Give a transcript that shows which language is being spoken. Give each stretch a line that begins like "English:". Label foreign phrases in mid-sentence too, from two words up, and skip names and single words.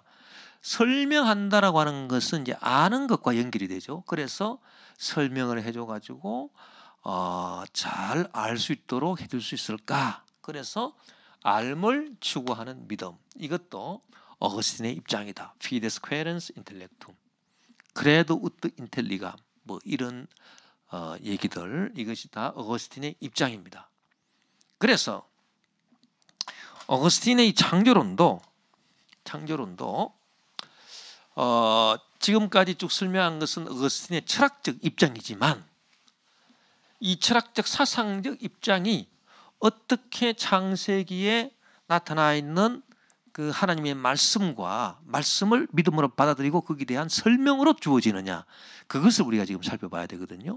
Korean: 설명한다라고 하는 것은 이제 아는 것과 연결이 되죠. 그래서 설명을 해줘 가지고 잘 알 수 있도록 해줄 수 있을까? 그래서 알을 추구하는 믿음. 이것도 어거스틴의 입장이다.
Latin: Fides quaerens intellectum. credo ut intelligam.
Korean: 뭐 이런 얘기들, 이것이 다 어거스틴의 입장입니다. 그래서 어거스틴의 창조론도 지금까지 쭉 설명한 것은 어거스틴의 철학적 입장이지만 이 철학적 사상적 입장이 어떻게 창세기에 나타나 있는 그 하나님의 말씀을 믿음으로 받아들이고 거기에 대한 설명으로 주어지느냐, 그것을 우리가 지금 살펴봐야 되거든요.